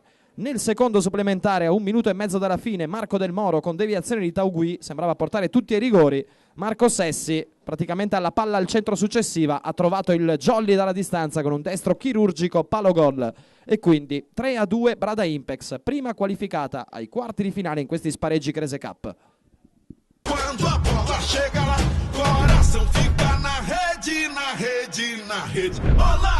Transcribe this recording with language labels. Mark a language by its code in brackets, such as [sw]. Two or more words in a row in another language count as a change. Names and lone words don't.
[it] Nel secondo supplementare a 1 minuto e mezzo dalla fine Marco Del Moro con deviazione di Taugui, sembrava portare tutti ai rigori. Marco Sessi praticamente alla palla al centro successiva ha trovato il jolly dalla distanza con un destro chirurgico, palo gol. E quindi 3-2 Brada Impex, prima qualificata ai quarti di finale in questi spareggi Krese Cup. [pt] Quando a bola chega lá, coração fica na rede, na rede, na rede. Olá!